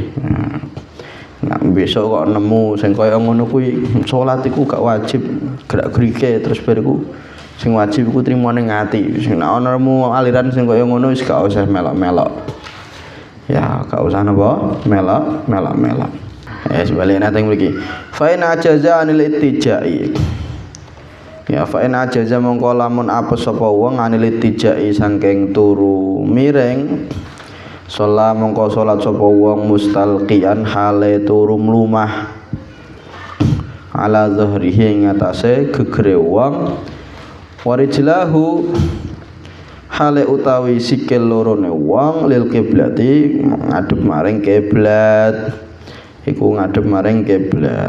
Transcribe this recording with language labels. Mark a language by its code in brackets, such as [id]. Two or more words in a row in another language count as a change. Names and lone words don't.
[jv] Nah, besok kok nemu sing kaya ngono kuwi salat iku gak wajib gerak-gerike terus bariku sing wajib iku trimo ning ati. Sing nek ana aliran sing kaya ngono wis gak usah melok-melok. Ya, gak usah napa? Melok-melok. Sebaliknya teng mriki. [ar] فإن عجز عن الاتجاء. [jv] Ya [ar] فإن عجز [jv] mongko lamun apes sapa wong [ar] عن الاتجاء [jv] saking turu miring. Sholat mongko sholat sapa wong mustalqian hale turu mlumah [ar] على ظهره [jv] ngatasé gegere wong warijlahu hale utawi sikil lorone wong [ar] للقبلة [jv] ngadep maring kiblat iku ngadep maring kiblat.